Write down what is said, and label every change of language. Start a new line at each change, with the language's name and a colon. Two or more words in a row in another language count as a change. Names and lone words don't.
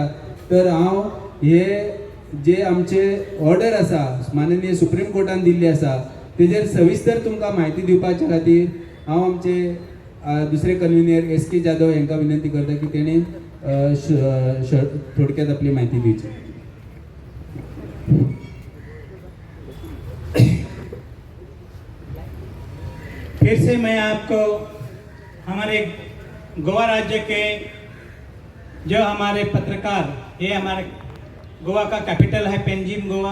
Konkani: तर हांव हे जे आमचे ऑर्डर आसा माननीय सुप्रीम कोर्टान दिल्ली आसा तेजेर सविस्तर तुमकां म्हायती दिवपाच्या खातीर हांव आमचे दुसरे कन्व्हिनियर SK जाधव हांकां विनंती करता की तेणी थोडक्यात आपली माहिती दिवची।
Hindi: फिर से मैं आपको हमारे गोवा राज्य के जो हमारे पत्रकार, ये हमारे गोवा का कैपिटल है पेंजिम गोवा।